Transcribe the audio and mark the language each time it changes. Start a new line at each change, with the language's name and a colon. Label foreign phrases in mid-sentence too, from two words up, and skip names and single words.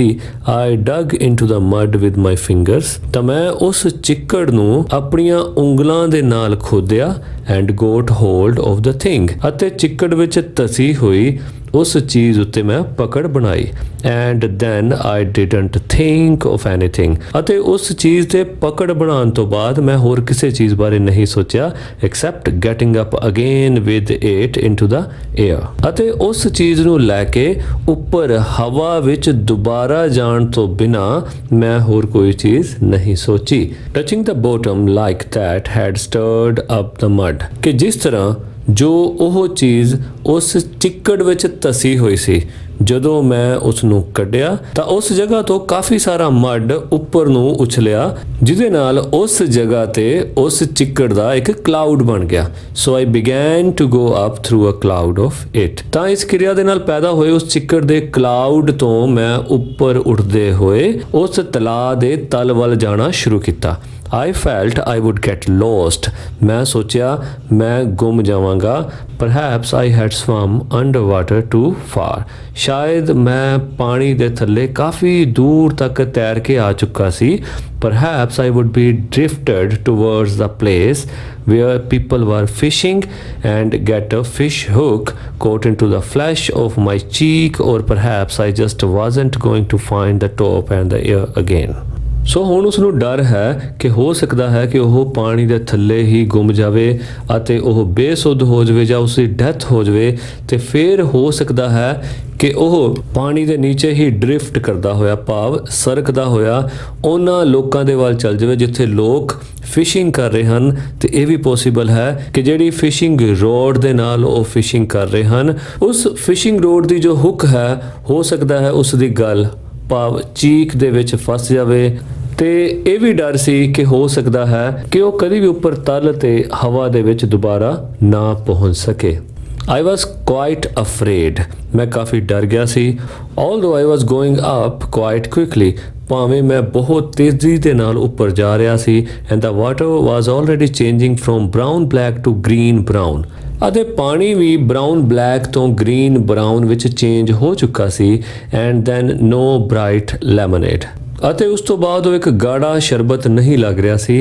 English: I dug into the mud with my fingers
Punjabi: ਤਾਂ ਮੈਂ ਉਸ ਚਿੱਕੜ ਨੂੰ ਆਪਣੀਆਂ ਉਂਗਲਾਂ ਦੇ ਨਾਲ ਖੋਦਿਆ
English: and got hold of the thing
Punjabi: ਅਤੇ ਚਿੱਕੜ ਵਿੱਚ ਧਸੀ ਹੋਈ ਉਸ ਚੀਜ਼ ਉੱਤੇ ਮੈਂ ਪਕੜ ਬਣਾਈ
English: and then I didn't think of anything
Punjabi: ਅਤੇ ਉਸ ਚੀਜ਼ ਤੇ ਪਕੜ ਬਣਾਉਣ ਤੋਂ ਬਾਅਦ ਮੈਂ ਹੋਰ ਕਿਸੇ ਚੀਜ਼ ਬਾਰੇ ਨਹੀਂ ਸੋਚਿਆ
English: except getting up again with it into the air
Punjabi: ਅਤੇ ਉਸ ਚੀਜ਼ ਨੂੰ ਲੈ ਕੇ ਉੱਪਰ ਹਵਾ ਵਿੱਚ ਦੁਬਾਰਾ ਜਾਣ ਤੋਂ ਬਿਨਾ ਮੈਂ ਹੋਰ ਕੋਈ ਚੀਜ਼ ਨਹੀਂ ਸੋਚੀ।
English: Touching the bottom like that had stirred up the mud
Punjabi: ਕਿ ਜਿਸ ਤਰ੍ਹਾਂ ਜੋ ਉਹ ਚੀਜ਼ ਉਸ ਚਿੱਕੜ ਵਿੱਚ ਧਸੀ ਹੋਈ ਸੀ ਜਦੋਂ ਮੈਂ ਉਸ ਨੂੰ ਕੱਢਿਆ ਤਾਂ ਉਸ ਜਗ੍ਹਾ ਤੋਂ ਕਾਫੀ ਸਾਰਾ ਮੱਡ ਉੱਪਰ ਨੂੰ ਉਛਲਿਆ ਜਿਹਦੇ ਨਾਲ ਉਸ ਜਗ੍ਹਾ ਤੇ ਉਸ ਚਿੱਕੜ ਦਾ ਇੱਕ ਕਲਾਊਡ ਬਣ ਗਿਆ।
English: so I begin to go up through a cloud of it
Punjabi: ਤਾਂ ਇਸ ਕਿਰਿਆ ਦੇ ਨਾਲ ਪੈਦਾ ਹੋਏ ਉਸ ਚਿੱਕੜ ਦੇ ਕਲਾਊਡ ਤੋਂ ਮੈਂ ਉੱਪਰ ਉੱਠਦੇ ਹੋਏ ਉਸ ਤਲਾਅ ਦੇ ਤਲ ਵੱਲ ਜਾਣਾ ਸ਼ੁਰੂ ਕੀਤਾ।
English: I felt I would get lost
Punjabi: ਮੈਂ ਸੋਚਿਆ ਮੈਂ ਗੁੰਮ ਜਾਵਾਂਗਾ।
English: Perhaps I had swum underwater too far
Punjabi: ਸ਼ਾਇਦ ਮੈਂ ਪਾਣੀ ਦੇ ਥੱਲੇ ਕਾਫੀ ਦੂਰ ਤੱਕ ਤੈਰ ਕੇ ਆ ਚੁੱਕਾ ਸੀ।
English: Perhaps I would be drifted towards the place where people were fishing and get a fish hook caught into the flesh of my cheek or perhaps I just wasn't going to find the top and the air again
Punjabi: ਸੋ ਹੁਣ ਉਸ ਨੂੰ ਡਰ ਹੈ ਕਿ ਹੋ ਸਕਦਾ ਹੈ ਕਿ ਉਹ ਪਾਣੀ ਦੇ ਥੱਲੇ ਹੀ ਗੁੰਮ ਜਾਵੇ ਅਤੇ ਉਹ ਬੇਸੁੱਧ ਹੋ ਜਾਵੇ ਜਾਂ ਉਸ ਦੀ ਡੈਥ ਹੋ ਜਾਵੇ ਤੇ ਫਿਰ ਹੋ ਸਕਦਾ ਹੈ ਕਿ ਉਹ ਪਾਣੀ ਦੇ ਨੀਚੇ ਹੀ ਡ੍ਰਿਫਟ ਕਰਦਾ ਹੋਇਆ ਭਾਵ ਸਰਕਦਾ ਹੋਇਆ ਉਹਨਾਂ ਲੋਕਾਂ ਦੇ ਵੱਲ ਚੱਲ ਜਾਵੇ ਜਿੱਥੇ ਲੋਕ ਫਿਸ਼ਿੰਗ ਕਰ ਰਹੇ ਹਨ ਤੇ ਇਹ ਵੀ ਪੋਸੀਬਲ ਹੈ ਕਿ ਜਿਹੜੀ
English: fishing rod
Punjabi: ਦੇ ਨਾਲ ਉਹ ਫਿਸ਼ਿੰਗ ਕਰ ਰਹੇ ਹਨ ਉਸ
English: fishing rod
Punjabi: ਦੀ ਜੋ ਹੁੱਕ ਹੈ ਹੋ ਸਕਦਾ ਹੈ ਉਸ ਦੀ ਗੱਲ ਭਾਵ ਚੀਕ ਦੇ ਵਿੱਚ ਫਸ ਜਾਵੇ ਤੇ ਇਹ ਵੀ ਡਰ ਸੀ ਕਿ ਹੋ ਸਕਦਾ ਹੈ ਕਿ ਉਹ ਕਦੀ ਵੀ ਉੱਪਰ ਤਲ ਤੇ ਹਵਾ ਦੇ ਵਿੱਚ ਦੁਬਾਰਾ ਨਾ ਪਹੁੰਚ ਸਕੇ।
English: I was quite afraid
Punjabi: ਮੈਂ ਕਾਫੀ ਡਰ ਗਿਆ ਸੀ।
English: Although I was going up quite quickly
Punjabi: ਭਾਵੇਂ ਮੈਂ ਬਹੁਤ ਤੇਜ਼ੀ ਦੇ ਨਾਲ ਉੱਪਰ ਜਾ ਰਿਹਾ ਸੀ
English: and the water was already changing from brown black to green brown
Punjabi: ਅਤੇ ਪਾਣੀ ਵੀ
English: brown black
Punjabi: ਤੋਂ
English: green brown
Punjabi: ਵਿੱਚ ਚੇਂਜ ਹੋ ਚੁੱਕਾ ਸੀ
English: and then no bright lemonade
Punjabi: ਅਤੇ ਉਸ ਤੋਂ ਬਾਅਦ ਉਹ ਇੱਕ ਗਾੜਾ ਸ਼ਰਬਤ ਨਹੀਂ ਲੱਗ ਰਿਹਾ ਸੀ।